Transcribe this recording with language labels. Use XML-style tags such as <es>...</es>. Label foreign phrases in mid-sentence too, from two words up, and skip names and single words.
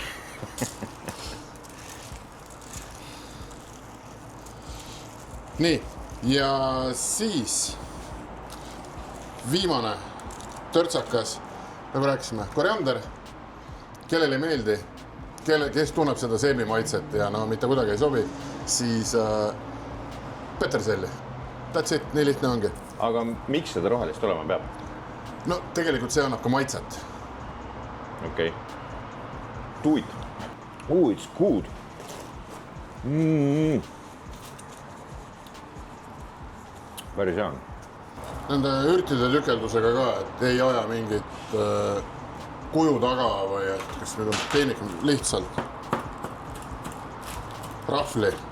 <et>Nii, ja siis viimane törtsakas, nagu rääkisime, koriander, kellele ei meeldi, kes tunneb seda seemi maitset ja no mitte kuidagi ei sobi, siis peterselli.</et> <en>That's it,</en> <et>nii lihtne ongi. Aga miks seda rohelist olema peab? No tegelikult see annab ka maitset. Okei.</et> <en>Do it. Oh, it's good.</en> <et>Päris hea on. Nende ürtide tükeldusega ka, et ei aja mingit kuju taga või et kas nüüd on tehnika lihtsalt rahvli.</et>